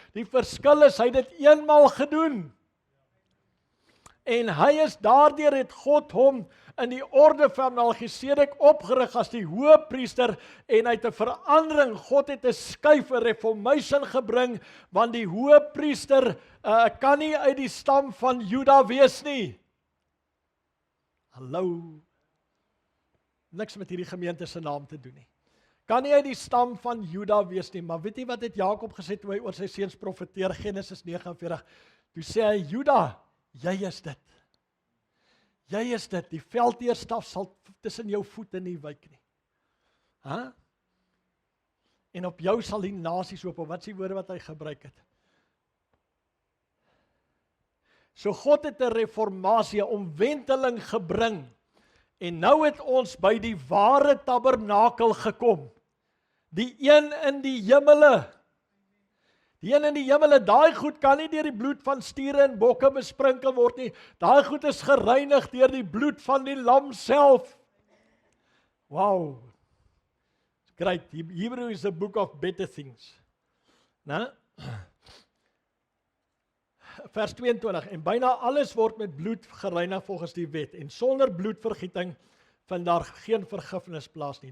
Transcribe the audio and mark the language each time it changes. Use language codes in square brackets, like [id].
[af] Die verskil is, hy het dit eenmaal gedoen. En hy is daardeur het God hom in die orde van Melchisedek opgerig as die hoëpriester, en hy het 'n verandering, God het 'n skuif, 'n reformation gebring, want die hoëpriester kan nie uit die stam van Juda wees nie. Hallo. Niks met hierdie gemeente se naam te doen nie. Kan nie uit die stam van Juda wees nie, maar weet jy wat het Jakob gesê toe hy oor sy seuns profeteer, Genesis 49, toe sê hy, Juda, jy is dit. Jy is dit, die veldheerstaf sal tussen jou voete nie wyk nie. Huh? En op jou sal die nasies hoop, wat is die woorde wat hy gebruik het? So God het 'n reformatie, 'n omwenteling gebring, en nou het ons by die ware tabernakel gekom, die een in die hemele. Die een in die hemele, daai goed kan nie deur die bloed van stiere en bokke besprinkel word nie. Daai goed is gereinig deur die bloed van die lam self. [en] Wow. Great. Hebrew is a book of better things. [af] Nou, vers 22, en byna alles word met bloed gereinig volgens die wet, en sonder bloedvergieting vind daar geen vergifnis plaas nie.